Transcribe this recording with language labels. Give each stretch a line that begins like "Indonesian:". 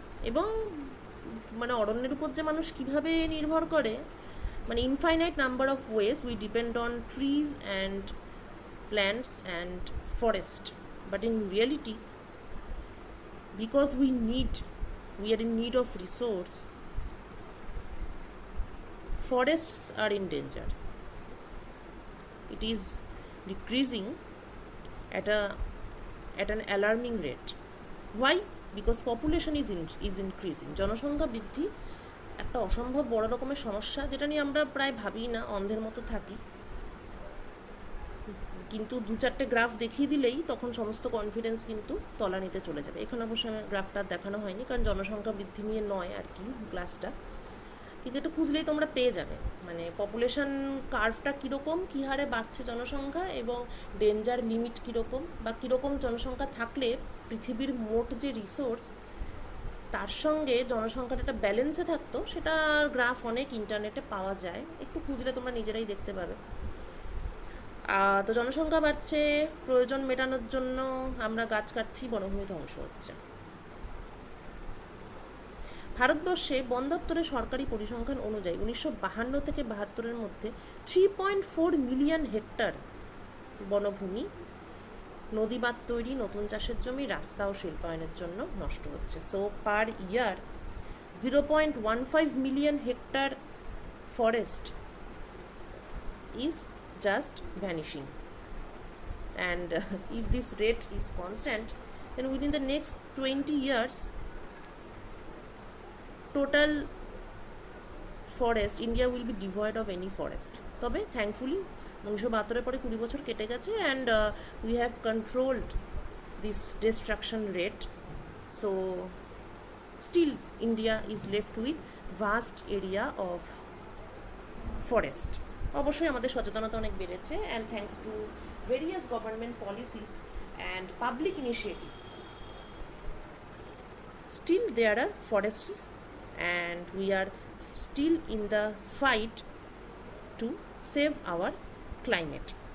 Bangla: এবং মানে অরণ্যের উপর যে মানুষ কিভাবে নির্ভর করে, মানে
English: Infinite number of ways we depend on trees and plants and forest, but in reality because we are in need of resource, forests are in danger. It is decreasing at an alarming rate. Why? Because population is increasing.
Bangla: জনসংখ্যা বৃদ্ধি একটা অসম্ভব বড় রকমের সমস্যা, যেটা নিয়ে আমরা প্রায় ভাবি না, অন্ধের মতো থাকি, কিন্তু দু চারটে গ্রাফ দেখিয়ে দিলেই তখন সমস্ত কনফিডেন্স কিন্তু তলানিতে চলে যাবে। এখানে অবশ্য গ্রাফটা দেখানো হয়নি, কারণ জনসংখ্যা বৃদ্ধি নিয়ে নয় আর কি ক্লাসটা, কিন্তু এটা খুঁজলেই তোমরা পেয়ে যাবে, মানে পপুলেশন কার্ভটা কীরকম, কী হারে বাড়ছে জনসংখ্যা, এবং ডেঞ্জার লিমিট কীরকম, বা কীরকম জনসংখ্যা থাকলে পৃথিবীর মোট যে রিসোর্স তার সঙ্গে জনসংখ্যাটা একটা ব্যালেন্সে থাকতো, সেটা গ্রাফ অনেক ইন্টারনেটে পাওয়া যায়, একটু খুঁজলে তোমরা নিজেরাই দেখতে পাবে। তো জনসংখ্যা বাড়ছে, প্রয়োজন মেটানোর জন্য আমরা গাছ কাটছি, বনভূমি ধ্বংস হচ্ছে। ভারতবর্ষে বন দপ্তরের সরকারি পরিসংখ্যান অনুযায়ী 1952 থেকে 72-এর মধ্যে 3.4 মিলিয়ন হেক্টর বনভূমি নদী বাঁধ তৈরি, নতুন চাষের জমি, রাস্তা ও শিল্পায়নের জন্য নষ্ট হচ্ছে।
English: So per year 0.15 million hectare forest is just vanishing, and if this rate is constant, then within the next 20 years total forest India will be devoid of any forest.
Bangla: তবে
English: thankfully 1972
Bangla: পরে 20 বছর কেটে গেছে,
English: and we have controlled this destruction rate, so still India is left with vast area of forest.
Bangla: অবশ্যই আমাদের সচেতনতা অনেক বেড়েছে,
English: And thanks to various government policies and public initiative still there are forests, and we are still in the fight to save our climate.